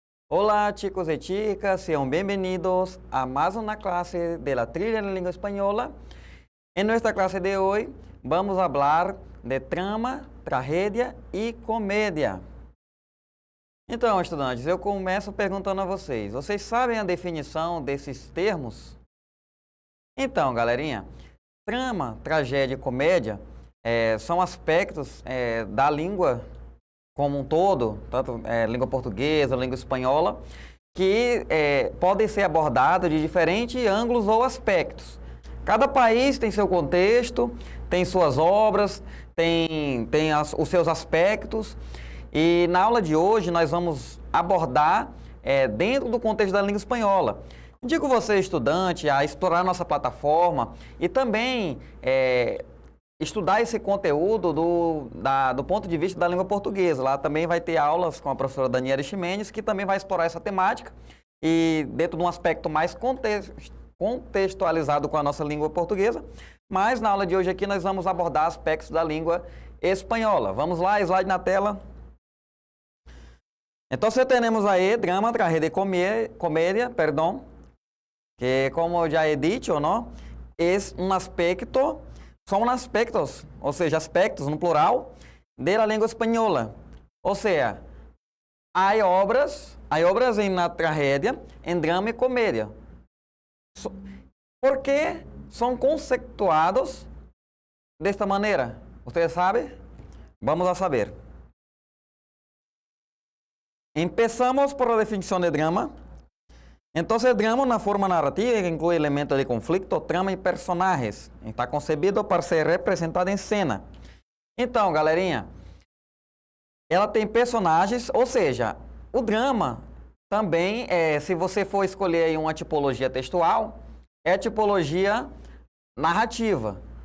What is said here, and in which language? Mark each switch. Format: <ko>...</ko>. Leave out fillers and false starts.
<es>Hola chicos y chicas, sean bienvenidos a más una clase de la Trilla en Lengua Española. En nuestra clase de hoy vamos a hablar de trama,</es> <pt>tragédia e comédia. Então, estudantes, eu começo perguntando a vocês. Vocês sabem a definição desses termos? Então, galerinha, trama, tragédia e comédia são aspectos da língua como um todo, tanto língua portuguesa, língua espanhola, que podem ser abordados de diferentes ângulos ou aspectos. Cada país tem seu contexto, tem suas obras, tem os seus aspectos. E na aula de hoje nós vamos abordar dentro do contexto da língua espanhola. Indico você, estudante, a explorar nossa plataforma e também estudar esse conteúdo do ponto de vista da língua portuguesa. Lá também vai ter aulas com a professora Daniela Ximenes, que também vai explorar essa temática e dentro de um aspecto mais contextualizado com a nossa língua portuguesa. Mas na aula de hoje aqui nós vamos abordar aspectos da língua espanhola. Vamos lá, slide na tela.</pt> <es>Entonces tenemos ahí drama, tragedia y comedia, perdón, que como ya he dicho, ¿no? Es un aspecto, son aspectos, o sea, aspectos no plural, de la lengua española. O sea, hay obras en la tragedia, en drama y comedia. ¿Por qué son conceptuados de esta manera? ¿Ustedes saben? Vamos a saber. Empezamos por la definición de drama. Entonces, drama es una forma narrativa que incluye elementos de conflicto, trama y personajes. Está concebido para ser representado em cena.</es> <pt>Então, galerinha, ela tem personagens, ou seja, o drama também, se você for escolher aí uma tipologia textual, é a tipologia narrativa.</pt>